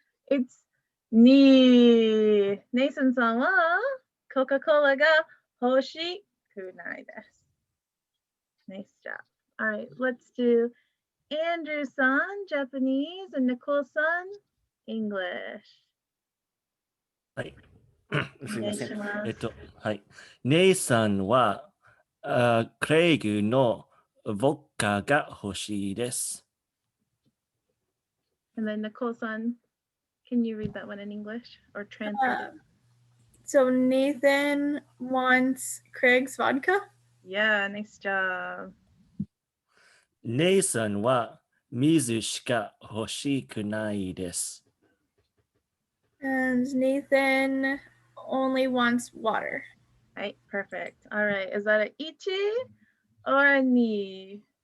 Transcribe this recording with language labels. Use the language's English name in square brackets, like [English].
[English] It's ni. [Japanese] Nathan-san wa Coca-Cola ga hoshikunai desu. [English] Nice job. All right, let's do Andrew-san, Japanese, and Nicole-san, English. [Japanese] はい。すお願いいません。します。はい。ネイさんは、クレイグのウォッカが欲しいです。 [English] And then Nicole-san, can you read that one in English or translate it? So Nathan wants Craig's vodka. Yeah, nice job. [Japanese] ネイさんは水しか欲しくないです。 [English] And Nathan only wants water. Right, perfect. All right, is that a ichi or a ni?